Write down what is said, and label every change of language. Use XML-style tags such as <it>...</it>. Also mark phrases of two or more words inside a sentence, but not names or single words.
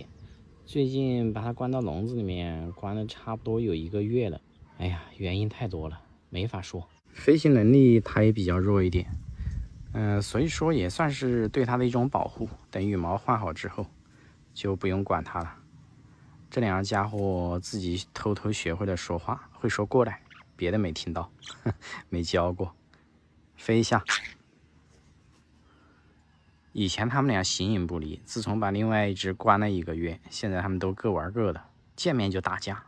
<zh>最近把它關到籠子裡面，關了差不多有1個月了。哎呀，原因太多了，沒法說。飛行能力它也比較弱一點，所以說也算是对它的一種保護。等羽毛換好之後，就不用管它了。這 2個家伙自己偷偷學會了說話，會說過來。別的沒聽到，沒教過。飛一下。以前他們倆形影不離，自從把另外一只關了1個月，現在他們都各玩各的，見面就打架。</zh>